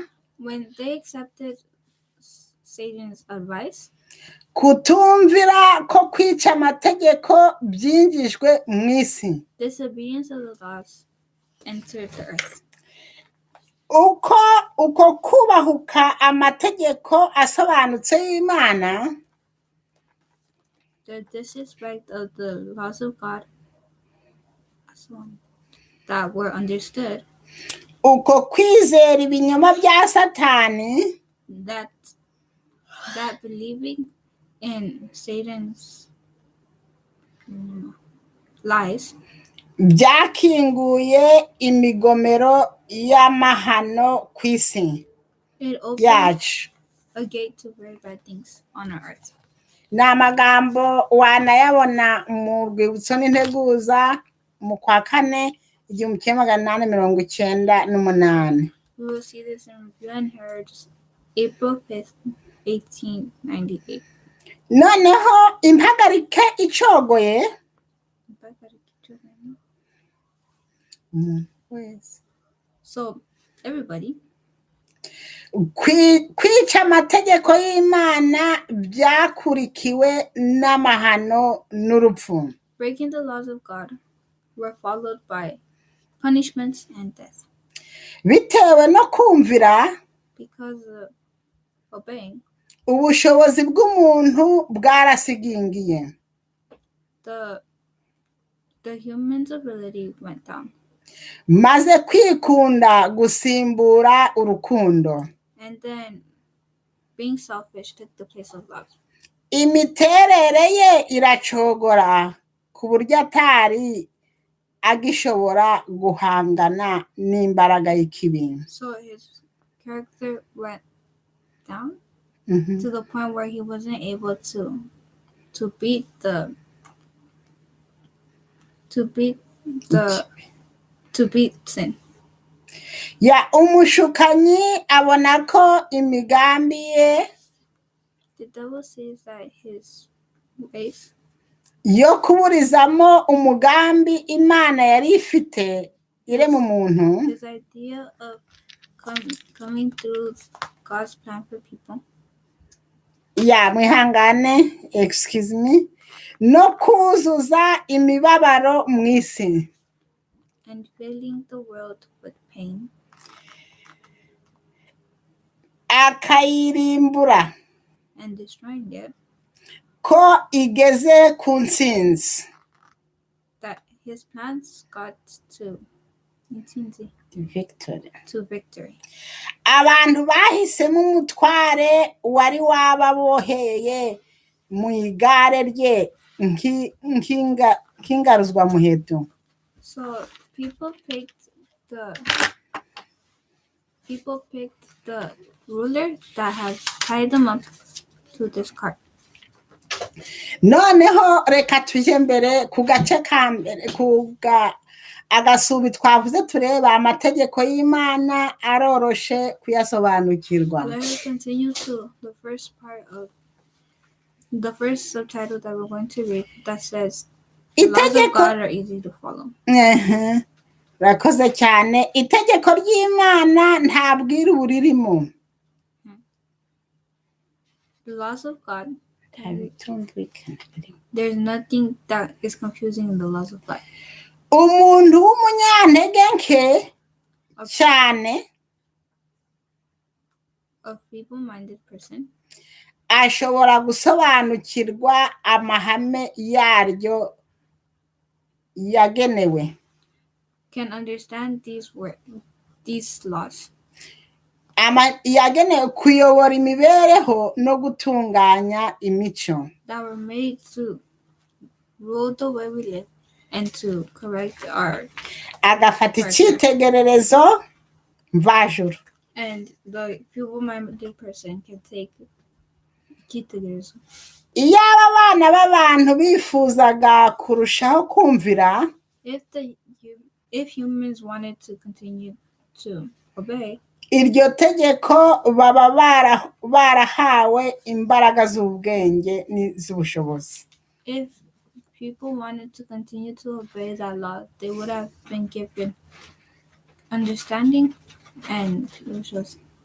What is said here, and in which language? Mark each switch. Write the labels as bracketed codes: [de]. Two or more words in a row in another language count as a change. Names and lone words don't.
[en] When they accepted Satan's advice, [rw] kutumvira ko kwica amategeko byinjijwe mu isi. [en] disobedience of the laws entered the earth. [rw] Uko kubahuka amategeko asobanutse y'Imana, [en] The disrespect of the laws of God that were understood, [rw] uko kwizera ibinyoma bya Satani, [en] that believing in Satan's lies, [rw] byakinguye imigomero y'amahano ku isi [en] it opened [rw] yacu. [en] a gate to very bad things on our earth. [rw] Ni amagambo wanayabona mu rwibutso n'integuza mu kwa kane 1898. [en] We will see this in Review and Heritage, April 5th, 1898. [rw] Noneho impagarike icogoye, [en] So, everybody, [rw] kwica amategeko y'Imana byakurikiwe n'amahano n'urupfu. [en] breaking the laws of God were followed by punishments and death. [rw] Bitewe no kumvira, [en] Because of obeying, [rw] ubushobozi bw'umuntu bwarasigingiye. [en] the human's ability went down. [rw] Maze kwikunda gusimbura urukundo. [en] And then being selfish took the place of love. [rw] Imiterere ye iracogora ku buryo atari agishobora guhangana n'imbaraga y'ikibi. [en] So his character went down Mhm. to the point where he wasn't able to beat sin. [rw] Umushukanyi abona ko imigambi ye [en] The devil sees that his ways [rw] yo kuburizamo umugambi Imana yari ifite ire mu muntu, [en] his idea of coming through God's plan for people, [rw] mwihangane, [en] excuse me, [rw] no kuzuza imibabaro mu isi. [en] and filling the world with pain, [rw] akayirimbura [en] and destroying it, [rw] ko igeze ku ntsinzi. [en] that his plans got to victory. [rw] Abantu bahisemo umutware wari wababoheye mu igare rye nk'ingaruzwa muheto. [en] So people picked the ruler that has tied them up to this cart. [rw] Noneho reka tuje mbere ku gace ka mbere agasubi twavuze tureba amategeko y'Imana aroroshe kuyasobanukirwa. [en] Let us continue to the first part of the first subtitle that we're going to read that says the laws of God are easy to follow. [rw] Rakoze cyane. Itegeko ry'Imana nta bwiru buririmo. [en] The laws of God, there's nothing that is confusing in the laws of God. [rw] Umuntu w'umunyantege nke cyane, [en] a feeble-minded person, [rw] ashobora gusobanukirwa amahame yaryo yagenewe. [en] can understand these laws. [rw] yagenewe kuyobora imibereho no gutunganya imico. [en] that were made to rule the way we live and to correct our [rw] agafata icyitegererezo mvajuru. [en] and the feeble-minded person can take icyitegererezo. [rw] Iyo aba bana b'abantu bifuzaga kurushaho kumvira, [en] if humans wanted to continue to obey, [rw] iryo tegeko baba barahawe imbaraga z'ubwenge n'iz'ubushobozi. [en] if people wanted to continue to obey that law, they would have been given understanding and ubushobozi.